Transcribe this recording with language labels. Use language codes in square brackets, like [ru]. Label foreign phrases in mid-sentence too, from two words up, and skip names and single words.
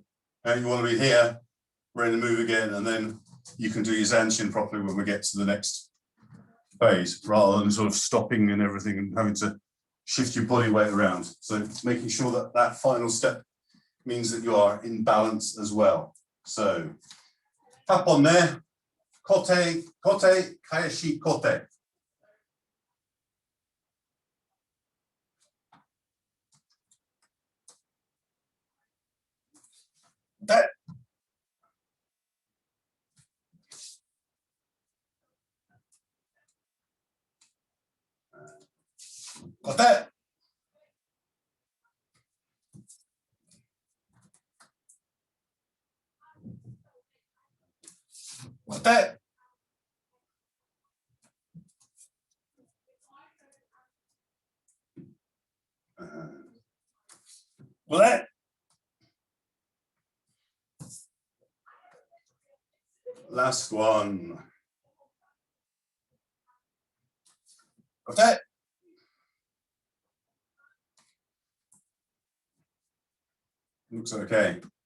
[en] And you want to be here, ready to move again, and then you can do your zanshin properly when we get to the next phase, rather than sort of stopping and everything and having to shift your body weight around. So it's making sure that that final step means that you are in balance as well. So tap on there, [ja] 小手、小手、返し小手. [en] That. Kote. Kote. Kote. Last one. Kote. Looks okay.